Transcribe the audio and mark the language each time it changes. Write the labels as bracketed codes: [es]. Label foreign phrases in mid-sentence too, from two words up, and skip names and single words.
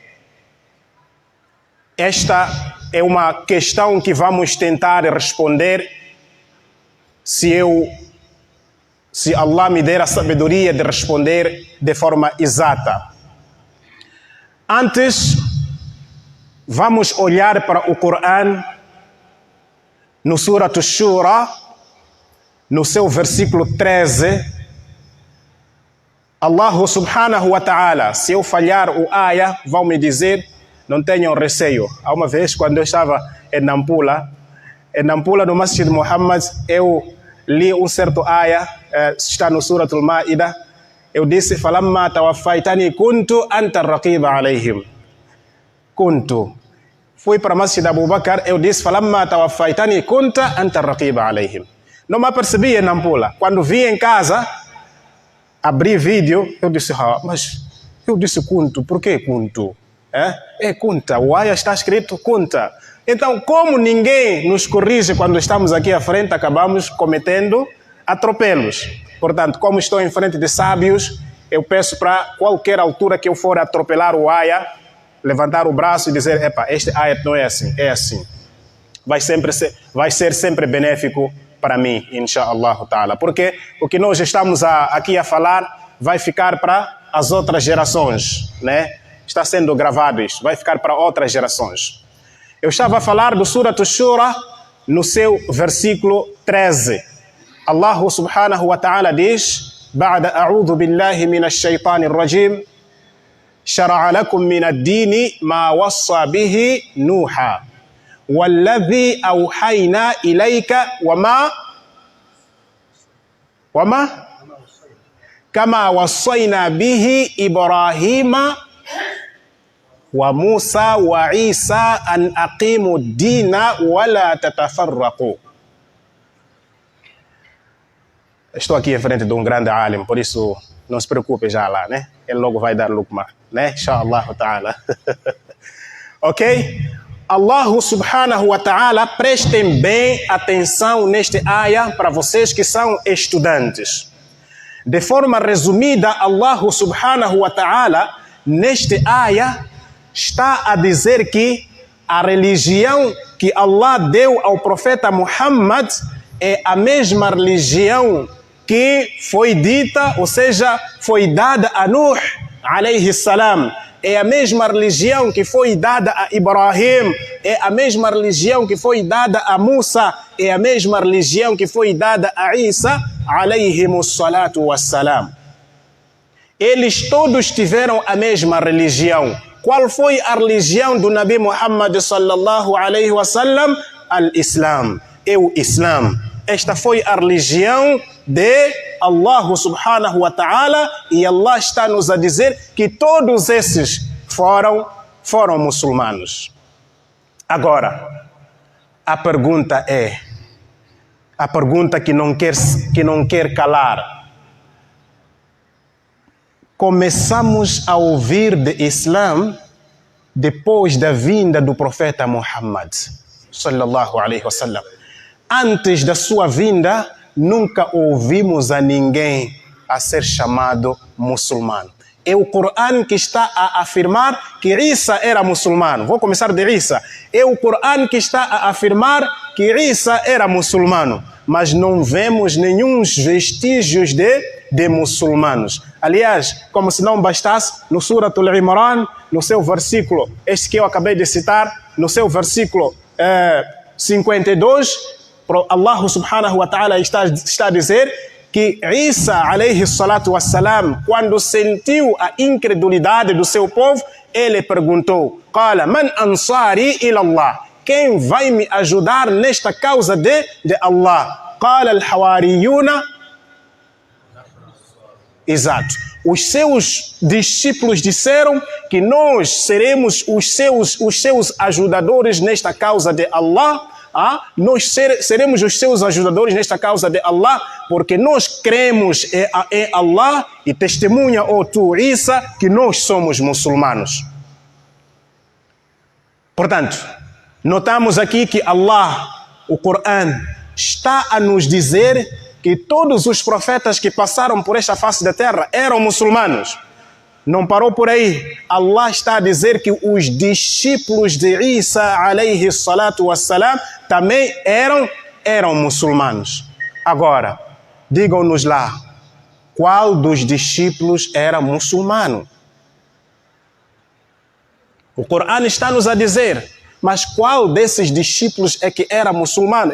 [pt] Esta é uma questão que vamos tentar responder se Allah me der a sabedoria de responder de forma exata. Antes, vamos olhar para o Corão no Surat Ash-Shura, no seu versículo 13. [ar] الله سبحانه وتعالى, [pt] se eu falhar o ayah, vão me dizer, não tenham receio. Há uma vez, quando eu estava em Nampula no Masjid Muhammad, eu li um certo ayah, está no Surat Al-Ma'idah. Eu disse, [ar] فلما توفيتني كنت أنت رقيبا عليهم. [pt] Kuntu. Fui para o Masjid Abu Bakr, eu disse, [ar] فلما توفيتني كنت أنت رقيبا عليهم. [pt] Não me apercebi em Nampula. Quando vi em casa, abri vídeo, eu disse, mas eu disse kuntu, por que kuntu? É kunta, o ayah está escrito kunta. Então, como ninguém nos corrige quando estamos aqui à frente, acabamos cometendo atropelos. Portanto, como estou em frente de sábios, eu peço para qualquer altura que eu for atropelar o ayah, levantar o braço e dizer, este ayah não é assim, é assim. Vai ser sempre benéfico para mim, [ar] إن شاء الله تعالى. [pt] Porque o que nós estamos aqui a falar vai ficar para as outras gerações, né? Está sendo gravado isto, vai ficar para outras gerações. Eu estava a falar do Surat Ash-Shura no seu versículo 13. [ar] الله سبحانه وتعالى diz, بعد أعوذ بالله من الشيطان الرجيم شرع لكم من الدين ما وصى به نوحا والذي أوحينا إليك وما كما وصينا به إبراهيم وموسى وعيسى أن أقيموا الدين ولا تتفرقوا. [pt] Estou aqui em frente de um grande alim, por isso não se preocupe já lá, né? Ele logo vai dar lukma, né? [ar] إن شاء الله تعالى. Ok? الله سبحانه وتعالى, [pt] prestem bem atenção neste ayah para vocês que são estudantes. De forma resumida, [ar] الله سبحانه وتعالى, [pt] neste ayah, está a dizer que a religião que Allah deu ao profeta Muhammad é a mesma religião que foi dita, ou seja, foi dada a Nuh [ar] عليه السلام, [pt] é a mesma religião que foi dada a Ibrahim, é a mesma religião que foi dada a Musa, é a mesma religião que foi dada a Isa, [ar] عليهم الصلاة والسلام. [pt] Eles todos tiveram a mesma religião. Qual foi a religião do Nabi Muhammad [ar] صلى الله عليه وسلم? [pt] Al-Islam. É o Islam. Esta foi a religião de [ar] الله سبحانه وتعالى, [pt] e Allah está nos a dizer que todos esses foram muçulmanos. Agora, a pergunta que não quer calar. Começamos a ouvir de Islã depois da vinda do profeta Muhammad [ar] صلى الله عليه وسلم. [pt] Antes da sua vinda, nunca ouvimos a ninguém a ser chamado muçulmano. É o Corão que está a afirmar que Isa era muçulmano. Vou começar de Isa. É o Corão que está a afirmar que Isa era muçulmano. Mas não vemos nenhum vestígios de muçulmanos. Aliás, como se não bastasse, no Surat Al-Imran, no seu versículo, este que eu acabei de citar, no seu versículo 52, [ar] الله سبحانه وتعالى [pt] está a dizer que Isa [ar] عليه الصلاة والسلام, [pt] quando sentiu a incredulidade do seu povo, ele perguntou: [ar] قال من أنصاري إلى الله? [pt] Quem vai me ajudar nesta causa de Allah? [ar] قال الحواريون. [pt] Exato. Os seus discípulos disseram que nós seremos os seus ajudadores nesta causa de Allah. Nós seremos os seus ajudadores nesta causa de Allah, porque nós cremos em Allah e testemunha, tu, Isa, que nós somos muçulmanos. Portanto, notamos aqui que Allah, o Corão, está a nos dizer que todos os profetas que passaram por esta face da terra eram muçulmanos. Não parou por aí. Allah está a dizer que os discípulos de Isa [ar] عليه الصلاة والسلام [pt] também eram muçulmanos. Agora, digam-nos lá, qual dos discípulos era muçulmano? O Corão está nos a dizer, mas qual desses discípulos é que era muçulmano?